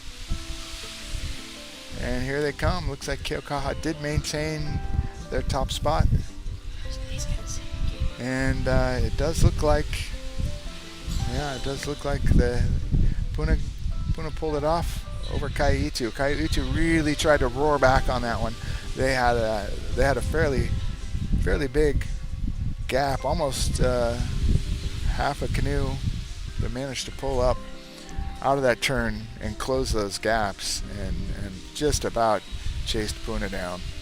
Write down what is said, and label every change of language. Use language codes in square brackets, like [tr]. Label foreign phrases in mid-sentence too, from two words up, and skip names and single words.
[en] And here they come. Looks like Keaukaha did maintain their top spot. And it does look like, the Puna pulled it off over ʻEhitu. ʻEhitu really tried to roar back on that one. They had a fairly big gap, almost half a canoe, that managed to pull up out of that turn and close those gaps and just about chased Puna down.